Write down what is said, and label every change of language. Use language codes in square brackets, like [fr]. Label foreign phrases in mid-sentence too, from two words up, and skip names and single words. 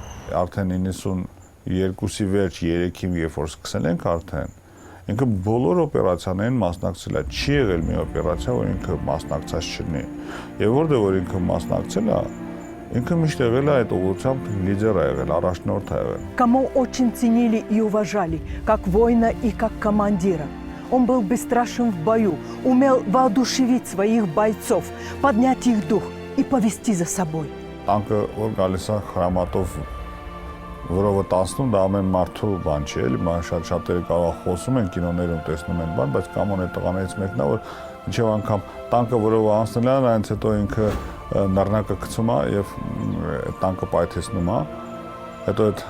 [hy] Արդեն 92-ի վերջ 3-ին երբ որ սկսել ենք արդեն, ինքը բոլոր օպերացիաներին մասնակցել է, չի եղել մի օպերացիա, որ ինքը մասնակցած չլինի։ Եվ որտեղ որ ինքը մասնակցել է, ինքը միշտ եղել է այդ ուղղությամբ լիդեր է եղել, առաջնորդ է եղել։ [ru] Камо очень ценили и уважали, как воина и как командира. Он был бесстрашен в бою, умел воодушевить своих бойцов, поднять их дух и повести за собой. [hy] Տանկը որ գալիս է հրամատով որովը 10-ում դա ամեն մարդու բան չէ, էլի շատ-շատերը կարող խոսում են կինոներում տեսնում են բան, բայց Կամոն այդ տղաներից մեկն է, որ մինչև անգամ տանկը որովը անցնել է, այնց հետո ինքը նռնակը գցում է եւ տանկը պայթեցնում է, հետո այդ